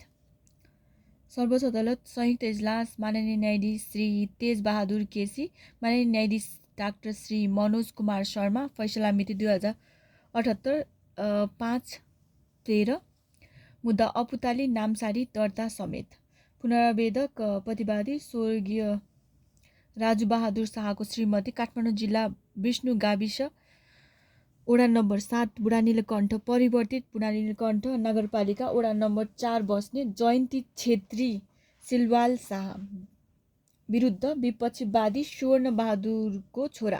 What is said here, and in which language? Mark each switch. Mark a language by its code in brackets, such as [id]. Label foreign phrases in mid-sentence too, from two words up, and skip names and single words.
[ne] सर्वोच्च अदालत संयुक्त इजलास माननीय न्यायाधीश श्री तेज बहादुर केसी, माननीय न्यायाधीश डाक्टर श्री मनोज कुमार शर्मा, फैसला मिति 2078 5/13। मुद्दा अपुताली नामसारी दर्ता समेत। पुनरावेदक प्रतिवादी स्वर्गीय राजु बहादुर शाहको श्रीमती, काठमाडौँ जिल्ला विष्णु गाविस वडा नम्बर 7 बुढानीलकण्ठ परिवर्तित बुढानीलकण्ठ नगरपालिका वडा नम्बर 4 बस्ने जयन्ती छेत्री सिलवाल शाह विरुद्ध विपक्षीवादी स्वर्ण बहादुरको छोरा।